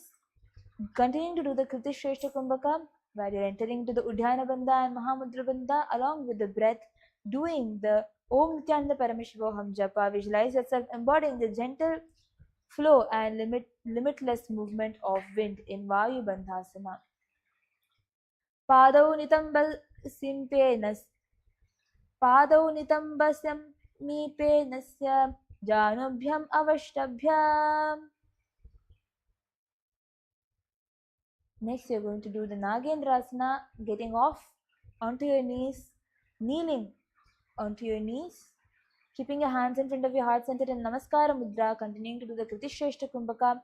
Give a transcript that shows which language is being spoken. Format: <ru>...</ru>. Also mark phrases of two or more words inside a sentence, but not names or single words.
<en>Continuing to do the Kriti Shrestha Kumbhaka, where you're entering into the Udhyana Bandha and Mahamudra Bandha along with the breath, doing the Om Nithyananda Paramashivoham Japa. Visualize yourself embodying the gentle flow and limitless movement of wind in Vayu Bandhasana.</en> <sa>Padau Nitambal Simpenas Padau Nitambasam Mipenasya Janubhyam Avashtabhyam.</sa> <en>Next, you're going to do the Nagendrasana, getting off onto your knees, kneeling onto your knees, keeping your hands in front of your heart center in Namaskara Mudra, continuing to do the Kritishreshta Kumbhaka.</en>